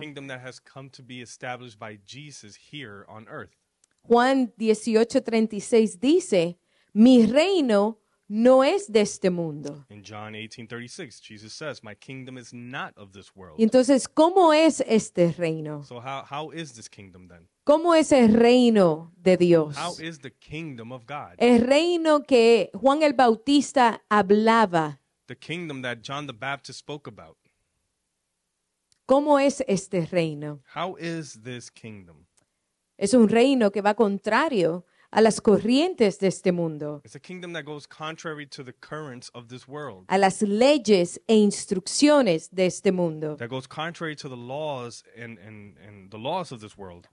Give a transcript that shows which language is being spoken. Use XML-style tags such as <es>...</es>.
<en>kingdom that has come to be established by Jesus here on earth.</en> <es>Juan 18:36 dice, mi reino no es de este mundo.</es> <en>In John 18:36, Jesus says, "My kingdom is not of this world."</en> <es>Y entonces, ¿cómo es este reino?</es> <en>So how is this kingdom then?</en> <es>¿Cómo es el reino de Dios?</es> <en>How is the kingdom of God?</en> <es>El reino que Juan el Bautista hablaba.</es> <en>The kingdom that John the Baptist spoke about.</en> <es>¿Cómo es este reino?</es> <en>How is this kingdom?</en> <es>Es un reino que va contrario a las corrientes de este mundo,</es> <en>It's a kingdom that goes contrary to the currents of this world.</en> <es>a las leyes e instrucciones de este mundo.</es> <en>That goes contrary to the laws and the laws of this world.</en>